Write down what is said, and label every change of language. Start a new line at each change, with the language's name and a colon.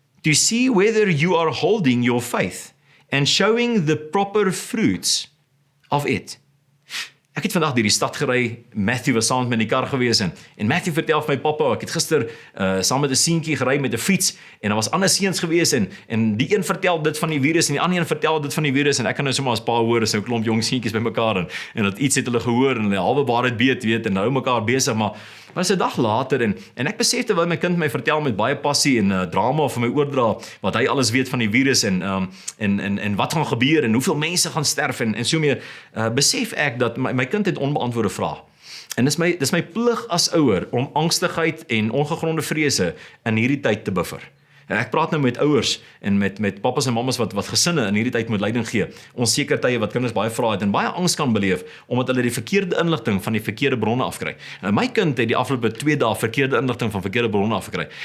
English: To see whether you are holding your faith and showing the proper fruits of it.
Afrikaans: Ek het vandag deur die stad gery, Matthew was saam met my in die kar gewees en Matthew vertel vir my pappa, ek het gister saam met 'n seentjie gery met 'n fiets en daar was ander seuns gewees en die een vertel dit van die virus en die ander een vertel dit van die virus en ek kan nou sommer as pa hoor, is 'n klomp jong seentjies bymekaar en dat iets het hulle gehoor en hulle halwe waarheid weet en hou mekaar besig, maar is 'n dag later en ek besef terwyl my kind my vertel met baie passie en drama vir my oordra wat hy alles weet van die virus en wat gaan gebeur en hoeveel mense gaan sterf en so meer, besef ek dat my kind het onbeantwoorde vrae. En dis my plig as ouer om angstigheid en ongegronde vrese in hierdie tyd te buffer. Ek praat nou met ouers en met pappas en mammas wat gesinne in hierdie tyd moet leiding gee. Onseker tye wat kinders baie vrae het en baie angs kan beleef omdat hulle die verkeerde inligting van die verkeerde bronne afkry. My kind het die afgelope 2 dae verkeerde inligting van verkeerde bronne afgekry.